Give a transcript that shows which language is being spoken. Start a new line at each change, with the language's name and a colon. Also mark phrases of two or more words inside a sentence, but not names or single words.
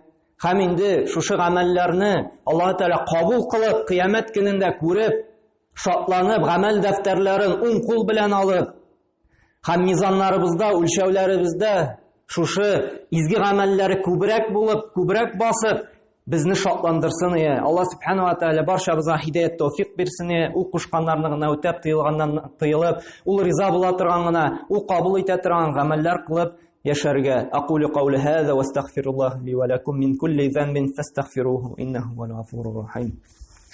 Tatar: Һәм инде шушы гамәлләрне Аллаһ Тааля кабул кылып, кыямәт көнендә күреп, шатланып, гамәл дәфтәрләрен уң кул белән алып, һәм мизаннарыбызда, үлчәүләребездә шушы изге гамәлләре күбрәк булып, күбрәк басып, безне шатландырсын ия. Аллаһ Субханаһу ва Тааля барчабызга хидаят тауфик бирсен ия. Ул кушканнарны гына үтәп, тыелганнан тыелып, ул риза була торган гына, ул кабул итә торган гамәлләр кылып яшәргә.
Arabic: أقول قولي هذا وأستغفر الله لي ولكم من كل ذنب فاستغفروه إنه هو الغفور الرحيم.